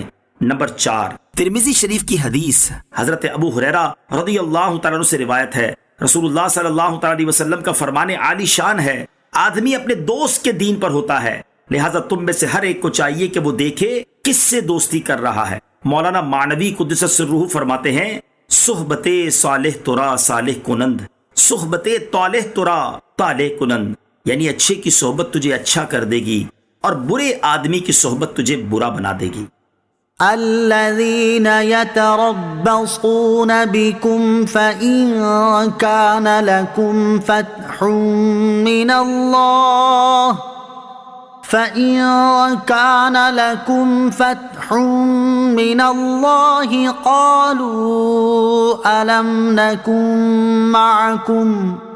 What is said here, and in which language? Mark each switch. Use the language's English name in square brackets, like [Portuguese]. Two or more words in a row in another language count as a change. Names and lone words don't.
[Urdu] نمبر 4، ترمذی شریف کی حدیث، حضرت ابو ہریرہ [Arabic] رضی اللہ تعالیٰ عنہ [Urdu] سے روایت ہے، رسول اللہ [Arabic] صلی اللہ تعالی علیہ وسلم [Urdu] کا فرمان عالی شان ہے، آدمی اپنے دوست کے دین پر ہوتا ہے، لہذا تم میں سے ہر ایک کو چاہیے کہ وہ دیکھے کس سے دوستی کر رہا ہے۔ مولانا معنوی قدس سرہ فرماتے ہیں، [Persian] صحبت صالح ترا صالح کنند، صحبت طالح ترا طالح کنند، [Urdu] یعنی اچھے کی صحبت تجھے اچھا کر دے گی اور برے آدمی کی صحبت تجھے برا بنا دے گی۔ [Arabic] الذين يتربصون بكم فإن كان لكم فتح من الله قالوا ألم نكن معكم